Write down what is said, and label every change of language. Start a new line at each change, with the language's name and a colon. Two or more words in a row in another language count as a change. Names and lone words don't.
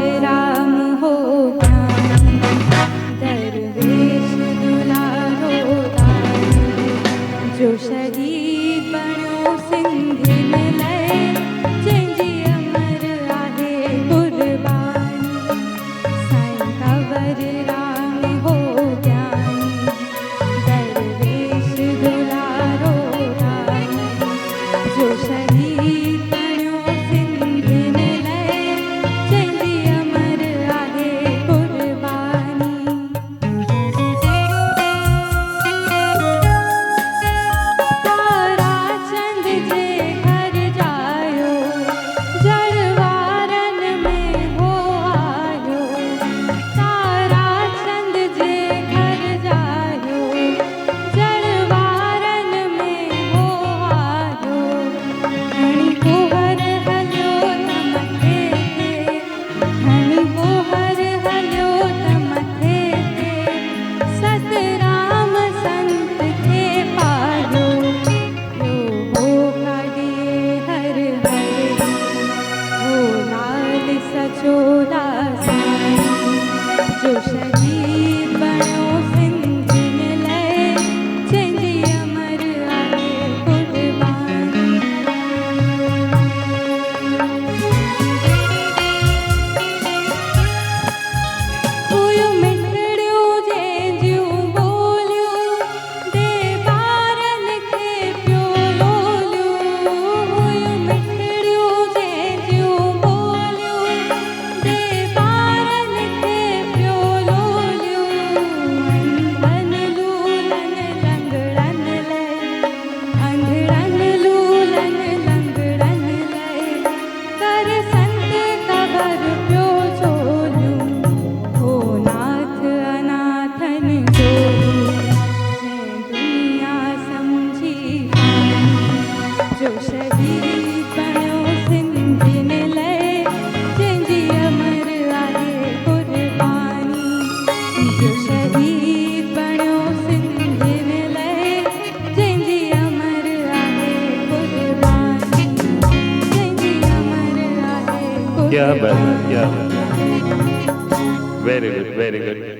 Sindhi: राम हो ज्ञानी दरवेश दुलारो दानी जो शहीद बनो सिंधी में लय जंहिंजी अमर आहे कुर्बानी साईं कंवर राम हो ज्ञानी दरवेश दुलारो दानी जो शहीद बनो सिंधी में लय जंहिंजी अमर आहे कुर्बानी तारा चंद जे घर जायो जड़वारन में हो आयो तारा चंद जे घर जायो जड़वारन में हो आयो हणी कोहर हलियो त मथे ते हणी कोहर हलियो त मथे ते सतराम संत खे पायो यो हो काढिए हर हर हो लाल सचोदा साईं जो शहीद बनो सिंधी में लय जंहिंजी अमर आहे कुर्बानी हुयूं मिठड़ियूं जंहिंजियूं ॿोलियूं दे ॿारनि खे पियो लोलियूं हुयूं मिठड़ियूं जंहिंजियूं ॿोलियूं दे ॿारनि खे पियो लोलियूं अंधनि लूलनि लंगड़नि लय अंधड़नि लूलनि लंगड़नि लय कर संत कंवर पियो झोलियूं हो नाथ अनाथन जोगियूं जंहिं दुनिया समझी पानी जो शहीद बनो सिंधी में लय जंहिंजी अमर आहे कुर्बानी जो शहीद बनो सिंधी में लय जंहिंजी अमर आहे कुर्बानी जंहिंजी अमर आहे
Hindi: क्या बात है,
Sindhi: कुर्बानी
Hindi: क्या बात है।
English: very good, very good.